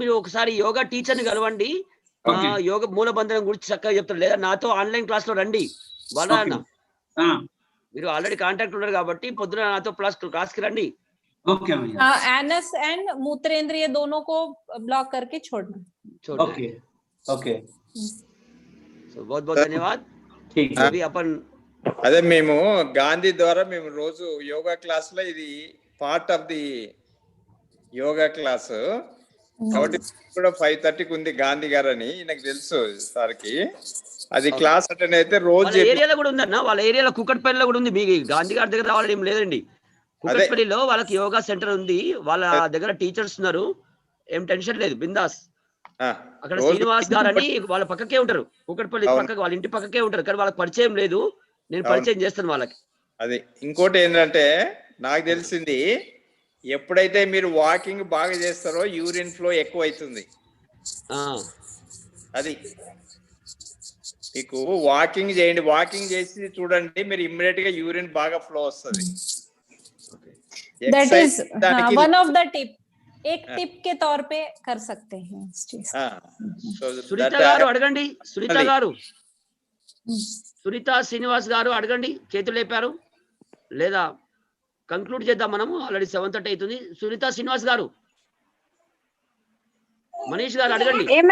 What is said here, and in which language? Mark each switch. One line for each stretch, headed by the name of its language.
Telugu: మీరు ఒకసారి యోగా టీచర్ ని కలవండి, యోగ మూల బంధనం గురించి చక్కగా చెప్తారు. లేదా నాతో ఆన్లైన్ క్లాస్ లో రండి బాలన్న, మీరు ఆల్రెడీ కాంటాక్ట్ ఉన్నారు కాబట్టి పొద్దున నాతో క్లాస్ కి రండి.
Hindi: एनस एंड मूत्रेंद्रिय दोनों को ब्लॉक करके छोड़ना।
English: Okay okay.
Hindi: సో बहुत बहुत धन्यवाद। अभी अपन
Telugu: అదే మేము గాంధీ ద్వారా మేము రోజు యోగా క్లాస్ లో ఇది part of the yoga class కాబట్టి కూడా 5:30కి ఉంది గాంధీ గారు అని నాకు తెలుసు సార్కి అది క్లాస్ అటెండ్ అయితే రోజు వాళ్ళ ఏరియాలో కూడా ఉందన్న, వాళ్ళ ఏరియాలో కుకట్పల్లిలో కూడా ఉంది. మీకు గాంధీ గారి దగ్గర రావడం ఏం లేదండి, కుకట్పల్లిలో వాళ్ళకి యోగా సెంటర్ ఉంది, వాళ్ళ దగ్గర టీచర్స్ ఉన్నారు, ఏం టెన్షన్ లేదు, బిందాస్. అక్కడ శ్రీనివాస్ గారు అని వాళ్ళ పక్కకే ఉంటారు, కుకట్పల్లి పక్కకి, వాళ్ళ ఇంటి పక్కకే ఉంటారు, కానీ వాళ్ళకి పరిచయం లేదు, నేను పరిచయం చేస్తాను వాళ్ళకి. అది ఇంకోటి ఏంటంటే నాకు తెలిసింది ఎప్పుడైతే మీరు వాకింగ్ బాగా చేస్తారో యూరిన్ ఫ్లో ఎక్కువ అవుతుంది. అది మీకు వాకింగ్ చేయండి, వాకింగ్ చేసి చూడండి, మీరు ఇమ్మీడియట్ గా యూరిన్ బాగా ఫ్లో వస్తుంది.
English: That is one of the tip,
Hindi: एक टिप के तौर पे कर सकते हैं इस चीज।
Telugu: సునీత గారు అడగండి, సునీత గారు, సునీత శ్రీనివాస్ గారు అడగండి, చేతులు లేపారు లేదా? కంక్లూడ్ చేద్దాం మనము, ఆల్రెడీ 7:30 అవుతుంది. సునీత శ్రీనివాస్ గారు, మనీష్ గారు అడగండి.